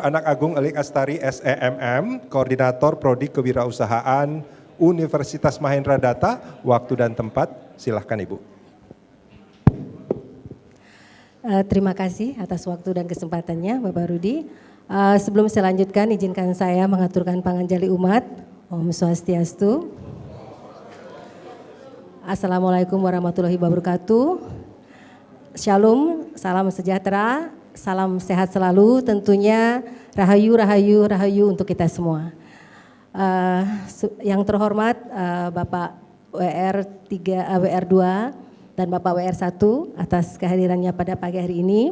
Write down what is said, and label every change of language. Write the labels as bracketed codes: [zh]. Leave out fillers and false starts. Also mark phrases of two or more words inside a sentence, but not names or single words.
[id] Anak Agung Elik Astari SEMM, Koordinator Prodi Kewirausahaan Universitas Mahendra Data, waktu dan tempat, silahkan Ibu. Terima kasih atas waktu dan kesempatannya Bapak Rudi. Sebelum saya lanjutkan, izinkan saya mengaturkan panganjali umat. [sa] ॐ स्वस्ति अस्तु. [ar] السلام عليكم ورحمة الله وبركاته. [id] Shalom, salam sejahtera, salam sehat selalu, tentunya rahayu, rahayu, rahayu untuk kita semua. Yang terhormat Bapak WR2 dan Bapak WR1 atas kehadirannya pada pagi hari ini.